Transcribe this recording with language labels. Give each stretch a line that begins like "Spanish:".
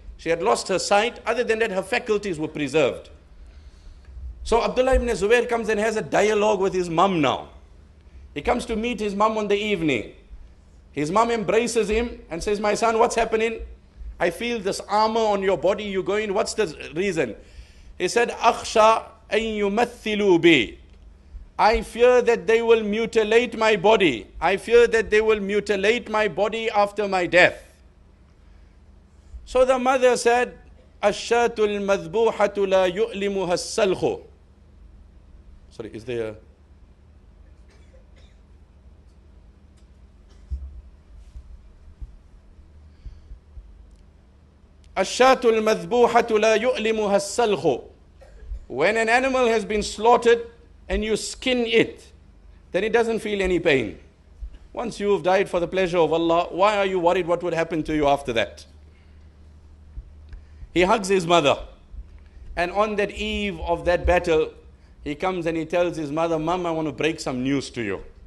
English: She had lost her sight. Other than that, her faculties were preserved. So Abdullah ibn Zubair comes and has a dialogue with his mum now. He comes to meet his mum on the evening. His mum embraces him and says, my son, what's happening? I feel this armor on your body, you're going, what's the reason? He said,
Arabic: أَخْشَى أَن يُمَثِّلُوا بِي.
English: I fear that they will mutilate my body. I fear that they will mutilate my body after my death. So the mother said,
Arabic: الشاة المذبوحة لا يؤلمها السلخ.
English: Sorry, is there a...
Arabic: الشاة المذبوحة لا يؤلمها السلخ.
English: When an animal has been slaughtered and you skin it, then it doesn't feel any pain. Once you've died for the pleasure of Allah, why are you worried what would happen to you after that? He hugs his mother. And on that eve of that battle, he comes and he tells his mother, Mom, I want to break some news to you.